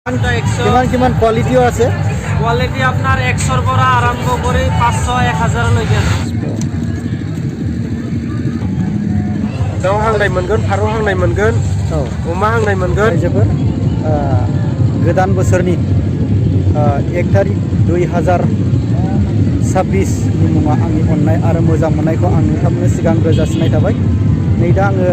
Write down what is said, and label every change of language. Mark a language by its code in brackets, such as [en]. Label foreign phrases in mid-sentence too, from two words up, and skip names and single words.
[as] কিমান কোয়ালিটিও আছে কোয়ালিটি আপনার 100 পৰা আরম্ভ করে 500 1000 লৈকে আছে [brx] दाउ हांनाय मोनगोन फारौ हांनाय मोनगोन अमा हांनाय मोनगोन जोबोर गोदान बोसोरनि 1 तारिख 2026 नि मुङा आंनि अननाय आरो मोजां मोननायखौ आं नोंथांनो सिगांग्रो जासिनाय थाबाय नै दा आङो